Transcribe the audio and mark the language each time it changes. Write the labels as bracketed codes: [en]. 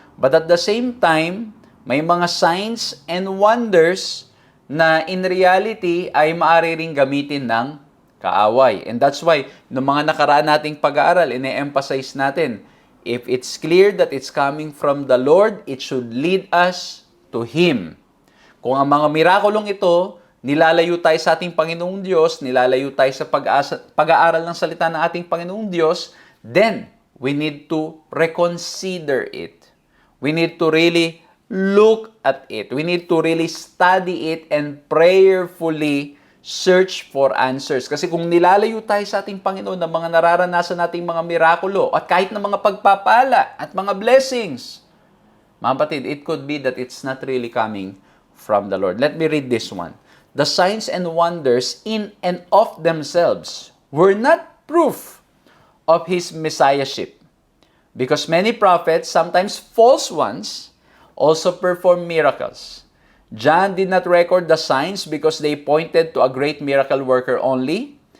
[en] But at the same time, may mga signs and wonders na in reality [tl] ay maaari ring gamitin ng kaaway. [en] And that's why, [tl] noong mga nakaraan nating pag-aaral, ine-emphasize natin, [en] if it's clear that it's coming from the Lord, it should lead us to Him. [tl] Kung ang mga mirakulong ito, nilalayo tayo sa ating Panginoong Diyos, nilalayo tayo sa pag-aaral ng salita ng ating Panginoong Diyos, [en] then we need to reconsider it. We need to really look at it. We need to really study it and prayerfully search for answers. [tl] Kasi kung nilalayo tayo sa ating Panginoon ng mga nararanasan nating mga mirakulo at kahit na mga pagpapala at mga blessings, mga kapatid, [en] it could be that it's not really coming from the Lord. Let me read this one. The signs and wonders in and of themselves were not proof of His messiahship, because many prophets, sometimes false ones, also performed miracles. John did not record the signs because they pointed to a great miracle worker only.